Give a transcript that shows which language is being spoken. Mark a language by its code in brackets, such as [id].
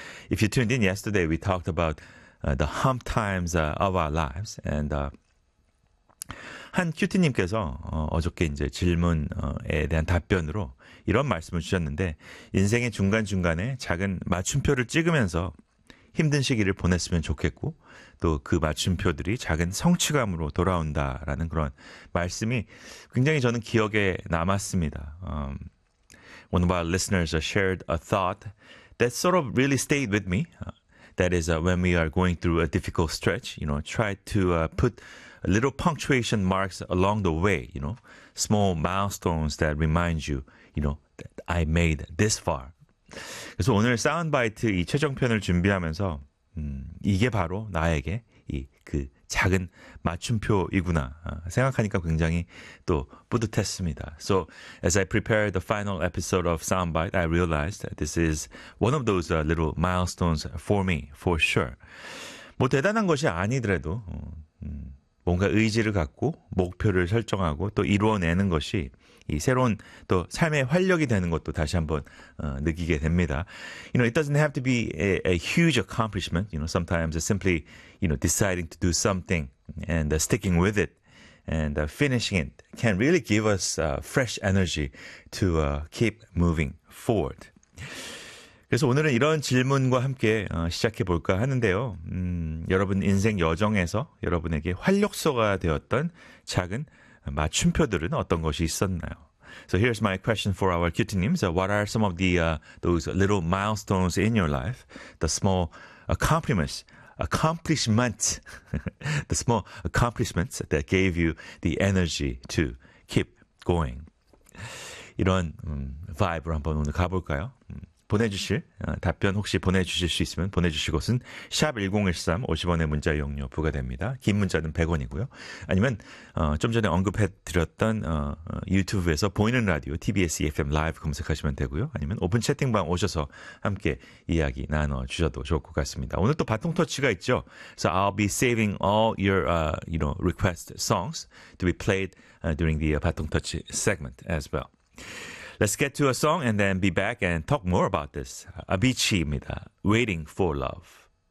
[en] If you tuned in yesterday, we talked about the hump times of our lives. [ko] And 한 큐티님께서 어저께 이제 질문에 대한 답변으로 이런 말씀을 주셨는데, 인생의 중간중간에 작은 맞춤표를 찍으면서 힘든 시기를 보냈으면 좋겠고, 또 그 맞춤표들이 작은 성취감으로 돌아온다라는 그런 말씀이 굉장히 저는 기억에 남았습니다. [en] One of our listeners shared a thought that sort of really stayed with me. That is when we are going through a difficult stretch, you know, try to put a little punctuation marks along the way, you know, small milestones that remind you, you know, that I made this far. [ko] 그래서 오늘 사운드바이트 이 최종편을 준비하면서 이게 바로 나에게 이 그 작은 맞춤표이구나 생각하니까 굉장히 또 뿌듯했습니다. [en] So as I prepare the final episode of Soundbite, I realized that this is one of those little milestones for me, for sure. [ko] 뭐 대단한 것이 아니더라도 뭔가 의지를 갖고 목표를 설정하고 또 이루어내는 것이 이 새로운 또 삶의 활력이 되는 것도 다시 한번 느끼게 됩니다. [en] You know, it doesn't have to be a huge accomplishment. You know, sometimes it's simply, you know, deciding to do something and sticking with it and finishing it can really give us fresh energy to keep moving forward. [ko] 그래서 오늘은 이런 질문과 함께 시작해 볼까 하는데요. 여러분 인생 여정에서 여러분에게 활력소가 되었던 작은 맞춤표들은 어떤 것이 있었나요? [en] So here's my question for our cutie님. So what are some of the those little milestones in your life? The small accomplishments, the small accomplishments that gave you the energy to keep going. [ko] 이런 vibe로 한번 오늘 가볼까요? 보내주실 답변 혹시 보내주실 수 있으면 보내주실 것은 샵 1013 50원의 문자 이용료 부과됩니다. 긴 문자는 100원이고요. 아니면 좀 전에 언급해드렸던 유튜브에서 보이는 라디오 TBS EFM 라이브 검색하시면 되고요. 아니면 오픈 채팅방 오셔서 함께 이야기 나눠주셔도 좋을 것 같습니다. 오늘 또 바통터치가 있죠. [en] So I'll be saving all your you know, request songs to be played during the 바통터치 segment as well. Let's get to a song and then be back and talk more about this. Avicii입니다. Waiting for Love.